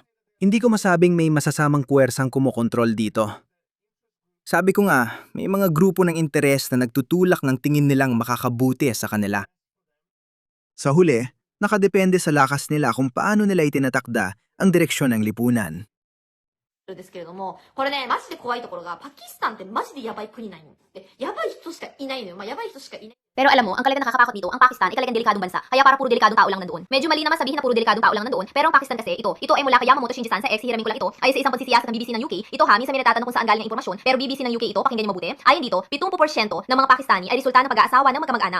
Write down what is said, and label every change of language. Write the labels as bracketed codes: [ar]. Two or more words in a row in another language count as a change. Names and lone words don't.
[tl] Hindi ko masabing may masasamang puwersang kumokontrol dito. Sabi ko nga, may mga grupo ng interes na nagtutulak ng tingin nilang makakabuti sa kanila. Sa huli, nakadepende sa lakas nila kung paano nila itinatakda ang direksyon ng lipunan. [ja] ですけれども、これね、マジで怖いところが、パキスタンってマジでやばい国なんよ。で、やばい人しかいないのよ。やばい人しかいない。 [tl] Pero alam mo, ang talagang nakakatakot dito, ang Pakistan, talagang delikadong bansa. Kaya para puro delikadong tao lang nandoon. Medyo mali naman sabihin na puro delikadong tao lang nandoon, pero ang Pakistan kasi, ito ay mula kay Yamamoto Shinji-san sa ex-hiramin ko lang ito, ay sa isang pagsisiyasat ng BBC ng UK. Ito minsan may natatanong kung saan galing ang impormasyon, pero BBC ng UK ito, pakinggan niyo mabuti. Ayon dito, 70% ng mga Pakistani ay resulta ng pag-aasawa ng magkamag-anak.